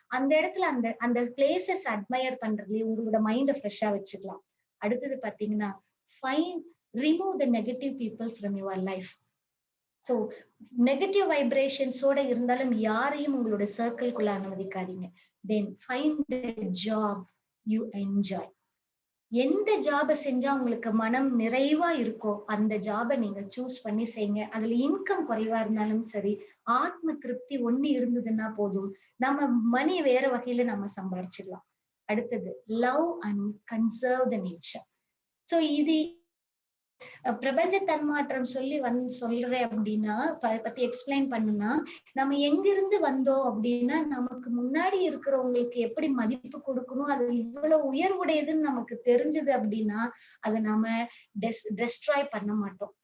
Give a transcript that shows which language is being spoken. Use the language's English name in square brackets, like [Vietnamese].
[Tamil] அந்த இடத்துல அந்த பிளேசஸ் அட்மையர் பண்றதுலயே உங்களோட மைண்ட ஃப்ரெஷ்ஷா வச்சுக்கலாம். அடுத்தது பாத்தீங்கன்னா [English] Remove the negative people from your life. [Tamil] So negative வைப்ரேஷன்ஸோட இருந்தாலும் யாரையும் உங்களோட சர்க்கிள்குள்ள அனுமதிக்காதீங்க. [English] Then find a job you enjoy. [Tamil] எந்த ஜாபை செஞ்சா உங்களுக்கு மனம் நிறைவா இருக்கோ அந்த ஜாபை நீங்க சூஸ் பண்ணி செய்யுங்க. அதுல இன்கம் குறைவா இருந்தாலும் சரி, ஆத்ம திருப்தி ஒண்ணு இருந்ததுன்னா போதும், நம்ம மணி வேற வகையில நம்ம சம்பாரிச்சிடலாம். அடுத்தது love and conserve the nature. So இது பிரபஞ்ச தன்மாற்றம் சொல்றேன் அப்படின்னா பத்தி எக்ஸ்பிளைன் பண்ணுனா, நம்ம எங்கிருந்து வந்தோம் அப்படின்னா நமக்கு முன்னாடி இருக்கிறவங்களுக்கு எப்படி மதிப்பு கொடுக்கணும், அது இவ்வளவு உயர்வுடையதுன்னு நமக்கு தெரிஞ்சது அப்படின்னா அதை நம்ம டெஸ்ட்ராய் பண்ண மாட்டோம்.